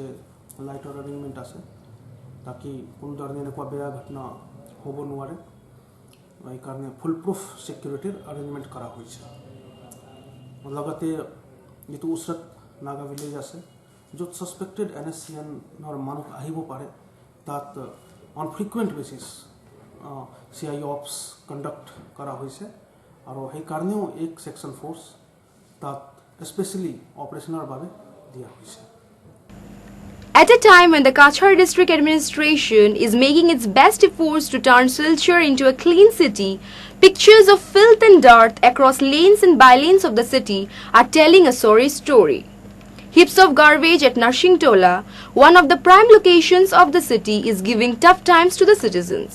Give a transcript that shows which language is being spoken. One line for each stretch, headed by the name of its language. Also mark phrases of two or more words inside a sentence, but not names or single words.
English: light arrangement
Assamese: আছে তাকি কোনো ধৰণৰ এনেকুৱা বেয়া ঘটনা হ'ব নোৱাৰে এই কাৰণে
English: full proof security arrangement
Assamese: কৰা হৈছে লগতে যেটো উসৰত নাগা ভিলেজ আছে য'ত সাসপেক্টেড NSCN ৰ মানুহ আহিব পাৰে তাত
English: on frequent basis CI ops conduct
Assamese: করা হয়েছে আর এই কারণেও এক সেকশন ফোর্স তাত
English: specially operational
Assamese: ভাবে দিয়া হয়েছে
English: At a time when the Kachar district administration is making its best efforts to turn Silchar into a clean city, pictures of filth and dirt across lanes and bylanes of the city are telling a sorry story. Heaps of garbage at Narshingtola, one of the prime locations of the city, is giving tough times to the citizens.